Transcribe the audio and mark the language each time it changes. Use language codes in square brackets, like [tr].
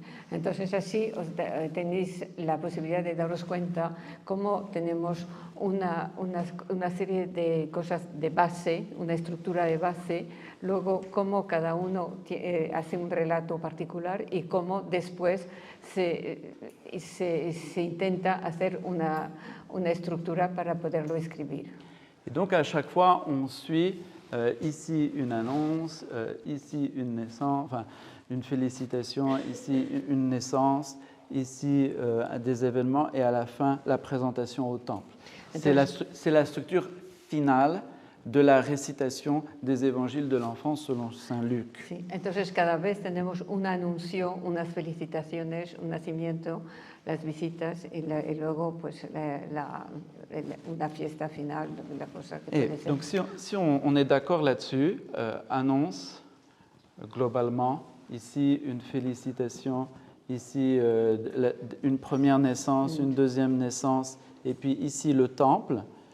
[es] Entonces así tenéis la posibilidad de daros cuenta cómo tenemos una serie de cosas de base, una estructura de base, luego cómo cada uno hace un relato particular y cómo después se intenta hacer una estructura para poderlo escribir. [fr] Et donc à chaque fois on suit ici une annonce, ici une naissance, enfin une félicitation, ici une naissance, ici des événements et à la fin la présentation au temple. C'est la structure finale de la récitation des évangiles de l'enfant selon Saint Luc. [es] Sí, entonces cada vez tenemos un anuncio, unas felicitaciones, un nacimiento, las visitas y luego pues una fiesta final, la cosa que puede ser. [fr] Donc si on est d'accord là-dessus, annonce globalement, ici une félicitation, ici une première naissance, une deuxième naissance, et puis ici le temple.